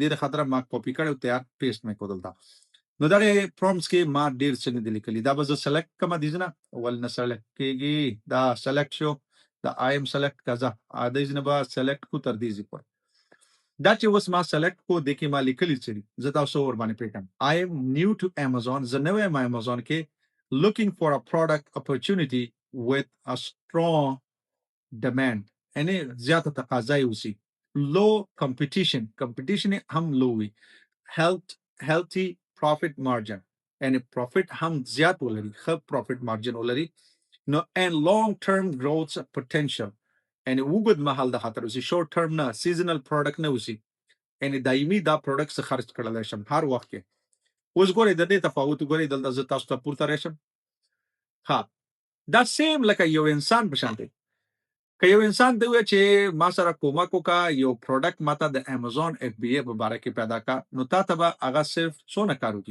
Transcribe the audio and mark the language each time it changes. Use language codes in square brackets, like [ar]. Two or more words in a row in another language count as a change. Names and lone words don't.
[ps] دې د خاطره ما کاپي کړی او تیار پیسټ مې کړو دلته. نو دغه پرومپټس کې ما ډېر څه نه دي لیکلي. دا به زه سلیکټ کړم دې ځای نه، ولې نه سلیکټ کېږي. دا سلیکټ شو، دا آی ایم سلیکټ کړه، دې ځای نه به سلیکټ کړو تر دې ځای پورې. دا چې اوس ما سلیکټ کو د کې ما لیکلي څه دي، زه تاسو ور باندې پریږدم. [en] I am new to Amazon، [ps] زه نوی یم Amazon کې. [en] looking for a product opportunity with a strong demand، [ps] یعنی زیاته تقاضا یې اوسي. [en] low competition [ps] یې هم low وي. [en] healthy profit margin، [ps] یعنی profit هم زیات ولري، ښه [en] profit margin [ps] ولري. [en] نو and long term growth potential، [ps] یعنی اوږد مهال د خاطر اوسي، [en] short term [ps] نه، [en] seasonal product [ps] نه اوسي، یعنی دایمي دا پروډکټ څه خرڅ کړلی شم هر وخت کې. اوس ګورئ د دې تفاوت وګورئ. دلته زه تاسو ته پورته راشم. ها دا سیم لکه یو انسان په شان دی. که یو انسان ته ووایي چې ما سره کومک وکړه، یو پروډکټ ماته د امازون اف بی ای په باره کې پیدا کړه، نو تا ته به هغه صرف څونه کار وکړي؟